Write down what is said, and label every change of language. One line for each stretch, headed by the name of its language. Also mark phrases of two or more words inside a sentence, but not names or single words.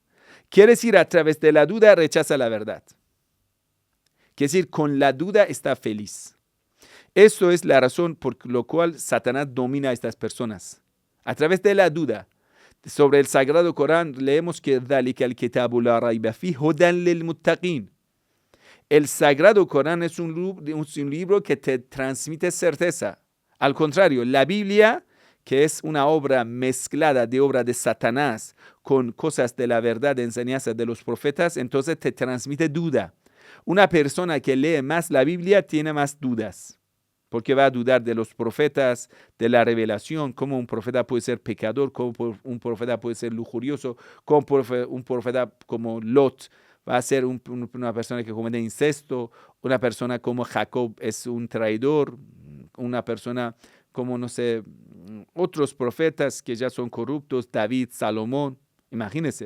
Spanish: Quiere decir, a través de la duda rechaza la verdad. Quiere decir, con la duda está feliz. Eso es la razón por la cual Satanás domina a estas personas. A través de la duda. Sobre el Sagrado Corán leemos que
Arabic: ذَلِكَ الْكِتَابُ لَا رَيْبَ فِيهِ هُدًى لِلْمُتَّقِينَ.
Spanish: El Sagrado Corán es un libro que te transmite certeza. Al contrario, la Biblia, que es una obra mezclada de obra de Satanás con cosas de la verdad, de enseñanza de los profetas, entonces te transmite duda. Una persona que lee más la Biblia tiene más dudas, porque va a dudar de los profetas, de la revelación, cómo un profeta puede ser pecador, cómo un profeta puede ser lujurioso, cómo un profeta como Lot va a ser una persona que comete incesto, una persona como Jacob es un traidor, una persona como, no sé, otros profetas que ya son corruptos, David, Salomón, imagínense.